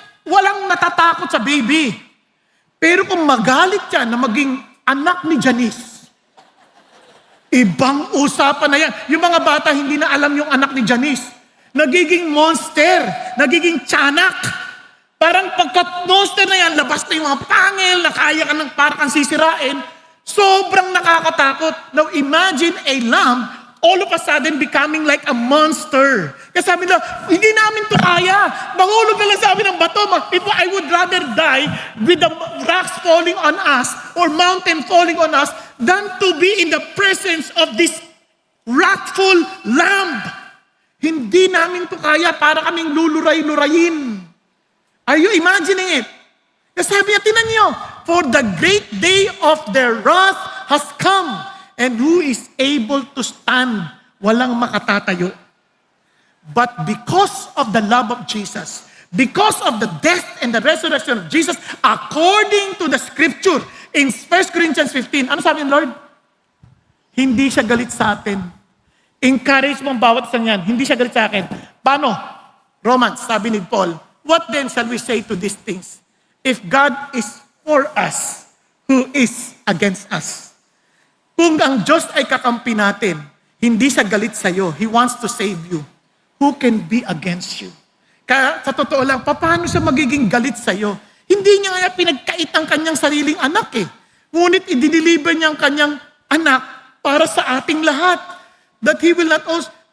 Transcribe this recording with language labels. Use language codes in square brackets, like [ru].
[tl] Walang natatakot sa baby. Pero kung magalit yan na maging anak ni Janice, ibang usapan na yan. Yung mga bata hindi na alam yung anak ni Janice. Nagiging monster. Nagiging tiyanak. Parang pagkat monster na yan, labas na yung mga pangil, na kaya ka ng parang sisirain, sobrang nakakatakot. [en] Now imagine a lamb all of a sudden becoming like a monster. [tl] Kasi sabi nila, hindi namin to kaya. Mahulog na lang sa amin ng bato. [en] I would rather die with the rocks falling on us or mountain falling on us than to be in the presence of this wrathful lamb. [tl] Hindi namin to kaya, para kaming luluray-lurayin. [en] Are you imagining it? [tl] Kasi sabi niya, tinan niyo, [en] for the great day of their wrath has come, and who is able to stand? [tl] Walang makatatayo. [en] But because of the love of Jesus, because of the death and the resurrection of Jesus, according to the scripture, in 1 Corinthians 15, [tl] ano sabi ng Lord? Hindi siya galit sa atin. Encourage mo ang bawat isang yan. Hindi siya galit sa akin. Paano? [en] Romans, [tl] sabi ni Paul, [en] what then shall we say to these things? If God is for us, who is against us? [tl] Kung ang Diyos ay kakampi natin, hindi siya galit sa iyo. [en] He wants to save you. Who can be against you? [tl] Kaya sa totoo lang, paano siya magiging galit sa iyo? Hindi niya nga pinagkait ang kanyang sariling anak eh. Ngunit i-deliver niya ang kanyang anak para sa ating lahat. [en] That He will not also...